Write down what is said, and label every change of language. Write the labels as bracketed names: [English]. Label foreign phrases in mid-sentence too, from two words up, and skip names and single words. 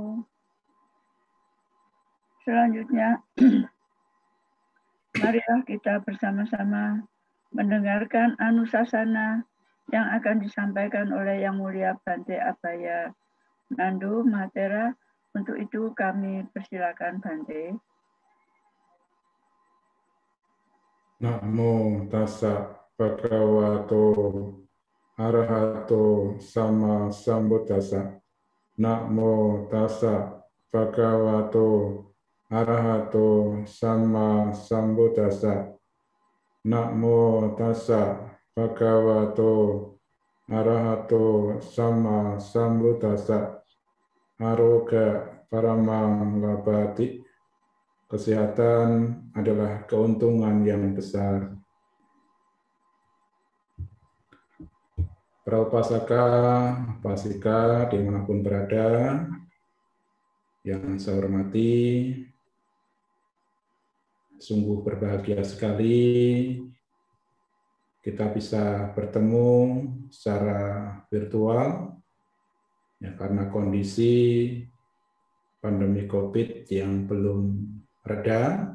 [Indonesian] Selanjutnya, marilah kita bersama-sama mendengarkan anusasana yang akan disampaikan oleh Yang Mulia Bante Abaya Nando Mahatera. Untuk itu kami persilakan Bante. [Pali] Namo tassa bhagavato arahato sama sambuddhassa. Namo tassa bhagavato arahato sama sambuddhassa. Namo tassa bhagavato arahato sama sambuddhassa. Aroga paramang labati. [Indonesian] Kesehatan adalah keuntungan yang besar. Para upasaka, upasika dimanapun berada, yang saya hormati, sungguh berbahagia sekali kita bisa bertemu secara virtual, ya, karena kondisi pandemi COVID yang belum reda.